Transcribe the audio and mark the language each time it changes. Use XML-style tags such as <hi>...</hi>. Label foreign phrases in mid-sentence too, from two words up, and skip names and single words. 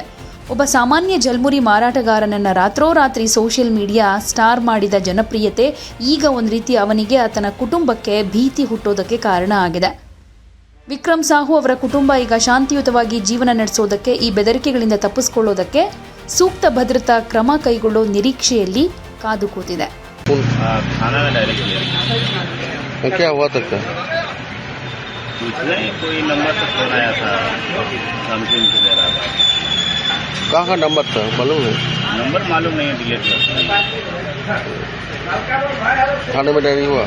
<kn>ಒಬ್ಬ ಸಾಮಾನ್ಯ ಜಲ್ಮುರಿ ಮಾರಾಟಗಾರನನ್ನು ರಾತ್ರೋರಾತ್ರಿ</kn> <en>social media star</en> <kn>ಮಾಡಿದ ಜನಪ್ರಿಯತೆ ಈಗ ಒಂದು ರೀತಿ ಅವನಿಗೆ, ಆತನ ಕುಟುಂಬಕ್ಕೆ ಭೀತಿ ಹುಟ್ಟೋದಕ್ಕೆ ಕಾರಣ ಆಗಿದೆ. ವಿಕ್ರಮ್ ಸಾಹು ಅವರ ಕುಟುಂಬ ಈಗ ಶಾಂತಿಯುತವಾಗಿ ಜೀವನ ನಡೆಸೋದಕ್ಕೆ, ಈ ಬೆದರಿಕೆಗಳಿಂದ ತಪ್ಪಿಸ್ಕೊಳ್ಳೋದಕ್ಕೆ ಸೂಕ್ತ ಭದ್ರತಾ ಕ್ರಮ ಕೈಗೊಳ್ಳೋ ನಿರೀಕ್ಷೆಯಲ್ಲಿ ಕಾದು ಕೂತಿದೆ.</kn> <hi>कहाँ का नंबर था मालूम है? नंबर मालूम नहीं है, डिलीट कर थाने में डायरी हुआ?</hi>